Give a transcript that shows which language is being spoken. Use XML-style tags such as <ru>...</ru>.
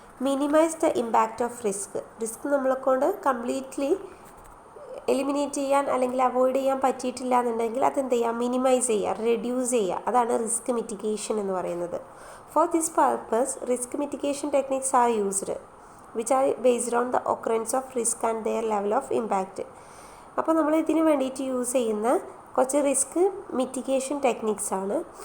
<en>Minimise the impact of risk.</en> <ml>Risk നമ്മളെക്കൊണ്ട് completely eliminate ചെയ്യാൻ അല്ലെങ്കിൽ അവോയ്ഡ് ചെയ്യാൻ പറ്റിയിട്ടില്ല എന്നുണ്ടെങ്കിൽ അതെന്ത് ചെയ്യുക, മിനിമൈസ് ചെയ്യുക, റെഡ്യൂസ് ചെയ്യുക. അതാണ് റിസ്ക് മിറ്റിഗേഷൻ എന്ന് പറയുന്നത്.</ml> <en>For this purpose risk mitigation techniques are used. which are based on the occurrence of risk and their level of impact.</en> <ml>അപ്പോൾ നമ്മൾ ഇതിന് വേണ്ടിയിട്ട് യൂസ് ചെയ്യുന്ന കുറച്ച് റിസ്ക് മിറ്റിഗേഷൻ ടെക്നിക്സ് ആണ്.</ml>